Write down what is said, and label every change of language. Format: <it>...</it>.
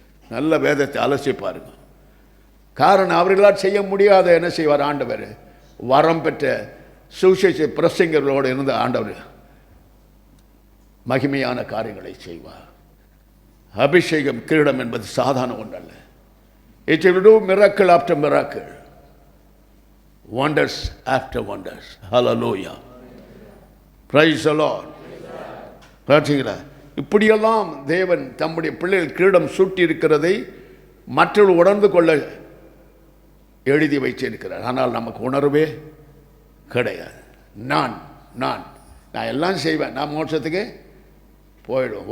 <ta>நல்ல வேதத்தை அலசி பாருங்க. காரணம், அவர்களால் செய்ய முடியாத என்ன செய்வார் ஆண்டவர்? வரம் பெற்ற சுவிசேஷ பிரசங்கர்களோடு இருந்த ஆண்டவர் மகிமையான காரியங்களை செய்வார். அபிஷேகம், கிரீடம் என்பது சாதாரண ஒன்றல்ல.</ta> <en>It will do miracle after miracle, wonders after wonders. Hallelujah. Praise the Lord.</en> <ta>பார்த்தீங்களா? இப்படியெல்லாம் தேவன் தம்முடைய பிள்ளைகள் கிரீடம் சூட்டி இருக்கிறதை மற்றவர்கள் உணர்ந்து கொள்ள எழுதி வைத்திருக்கிறார். ஆனால் நமக்கு உணர்வே கிடையாது. நான் நான் நான் எல்லாம் செய்வேன், நான் மோட்சத்துக்கு போயிடும்.</ta>